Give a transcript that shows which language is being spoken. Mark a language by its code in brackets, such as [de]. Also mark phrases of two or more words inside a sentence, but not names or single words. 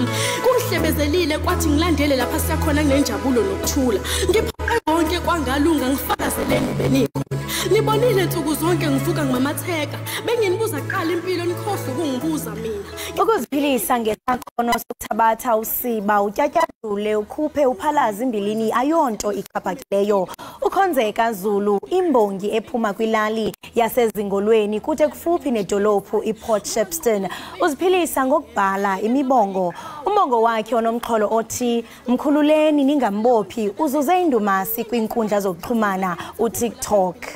[zu] Kungihlebezelile kwathi ngilandele lapha siyakhona kunenjabulo nokuthula. Ngiphoqa konke kwangalunga ngifakazeleni benikhona. Nibonile insuku zonke ngivuka ngimamatheka. Benginibuza qala impilo nikhohle ukungibuza mina. [xh] Ukuziphilisa ngesakhono sokuthabatha usiba utyatyadule ukhuphe uphalaza imbilini ayonto ikhaphakileyo. Ukhonzeka Zulu imbongi ephuma kwilali yasezingolweni kude kufuphi nedolophu iPort Shepstone uziphilisa ngokubhala imibongo. Umbongo wakhe onomxholo othi mkhululeni ningambophi uzuze indumasi kwinkundla zokuxhumana uTikTok.